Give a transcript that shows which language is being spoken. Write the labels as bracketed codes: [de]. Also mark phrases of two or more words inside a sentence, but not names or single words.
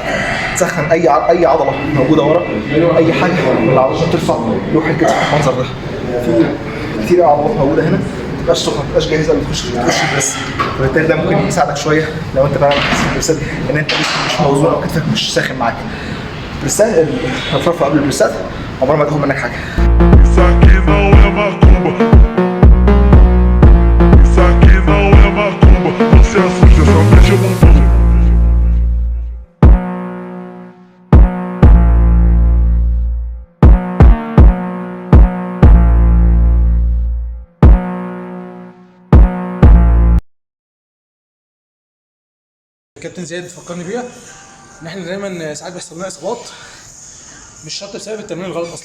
[ar] تسخن اي عضله موجوده ورا، اي حاجه من العضلات ترفع روح الكتف بالمنظر ده. في كتير عضلات موجوده هنا ما تبقاش سخن، ما تبقاش جاهز قبل ما تخش البريس، فبالتالي ده ممكن يساعدك شويه لو انت بقى بتحس البريسات ان انت مش موزون او كتفك مش ساخن معاك. البريسات الرفرفه قبل البريسات عمرها ما تاخد منك حاجه. [pt] Isso aqui não é macumba. Isso aqui não é macumba. Não se assuste, só mexe o bumbum. [ar] كابتن زياد فكرني بيها ان احنا دايما ساعات بيحصل لنا اصابات مش شرط بسبب التمرين الغلط اصلا.